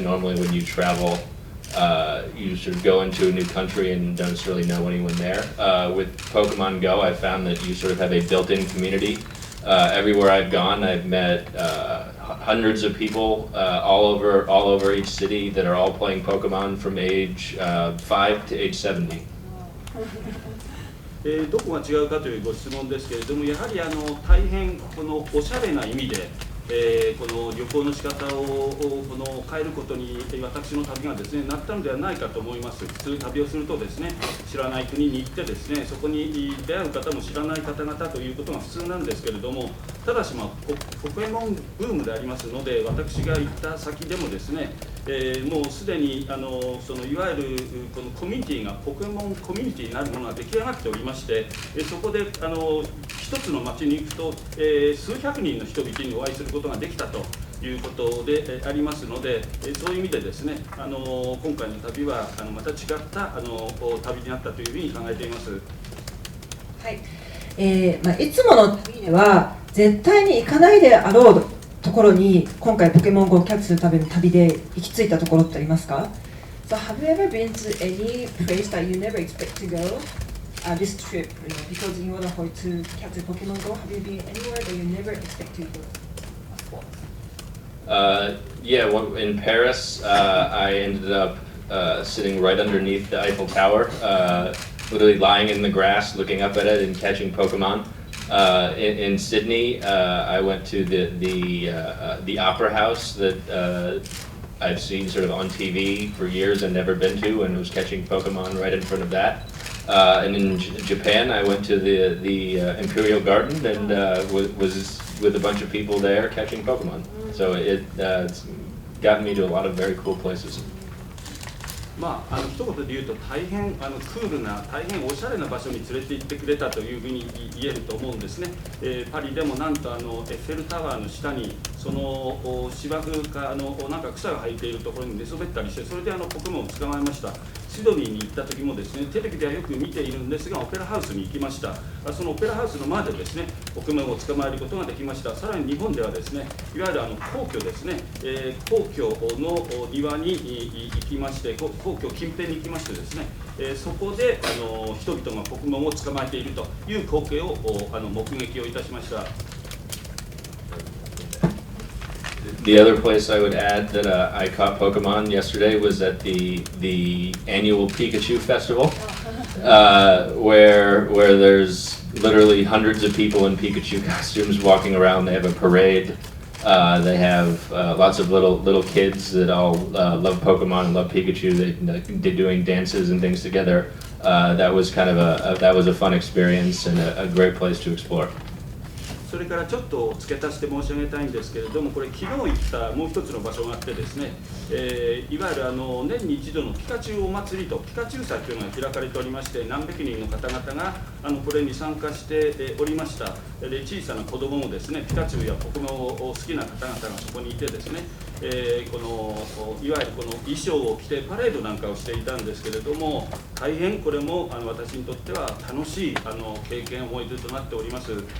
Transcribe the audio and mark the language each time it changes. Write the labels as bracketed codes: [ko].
[en] Normally when you travel, you sort of go into a new country and don't necessarily know anyone there. With Pokemon Go, I found that you sort of have a built-in community. Everywhere I've gone, I've met hundreds of people all over each city that are all playing Pokemon from age 5 to age 70. [ja] どこが違うかというご質問ですけれども、やはり大変このおしゃれな意味で、この旅行の仕方を変えることに私の旅がですねなったのではないかと思います。普通旅をするとですね、知らない国に行ってですね、そこに出会う方も知らない方々ということが普通なんですけれども、ただしポケモンブームでありますので、私が行った先でもですね、もうすでにそのいわゆるこのコミュニティがポケモンコミュニティになるものが出来上がっておりまして、そこで一つの町に行くと、数百人の人々にお会いすることができたということでありますので、そういう意味でですね、今回の旅はまた違った旅になったというふうに考えています。はい、いつもの旅では絶対に行かないであろうところに今回ポケモン GO をキャッチするための旅で行き着いたところってありますか？ [en] So have you ever been to any place that you never expect to go this trip? Because in order for you to catch the Pokemon Go, have you been anywhere that you never expect to go? Yeah, in Paris, I ended up sitting right underneath the Eiffel Tower, literally lying in the grass, looking up at it and catching Pokemon. In Sydney, I went to the Opera House that I've seen sort of on TV for years and never been to, and was catching Pokemon right in front of that. And in Japan, I went to the Imperial Garden and was with a bunch of people there catching Pokemon. So it's gotten me to a lot of very cool places. [ja] 一言で言うと大変クールな大変おしゃれな場所に連れて行ってくれたというふうに言えると思うんですね。パリでもなんとエッフェルタワーの下にその芝生かなんか草が生えているところに寝そべったりして、それでポケモンを捕まえました。シドニーに行った時もですね、テレビではよく見ているんですがオペラハウスに行きました。そのオペラハウスの前でですねポケモンを捕まえることができました。さらに日本ではですね、いわゆる皇居ですね、皇居の庭に行きまして、皇居近辺に行きましてですね、そこで人々がポケモンを捕まえているという光景を目撃をいたしました。 [en] The other place I would add that I caught Pokemon yesterday was at the annual Pikachu festival, where there's literally hundreds of people in Pikachu costumes walking around. They have a parade. They have lots of little kids that all love Pokemon and love Pikachu. They're doing dances and things together. That was kind of a fun experience and a great place to explore. [ja] それからちょっと付け足して申し上げたいんですけれども、これ昨日行ったもう一つの場所があってですね、いわゆる年に一度のピカチュウお祭りとピカチュウ祭というのが開かれておりまして、何百人の方々がこれに参加しておりました。で小さな子供もですね、ピカチュウやポケモンを好きな方々がそこにいてですね、このいわゆるこの衣装を着てパレードなんかをしていたんですけれども、大変これも私にとっては楽しい経験思い出となっております。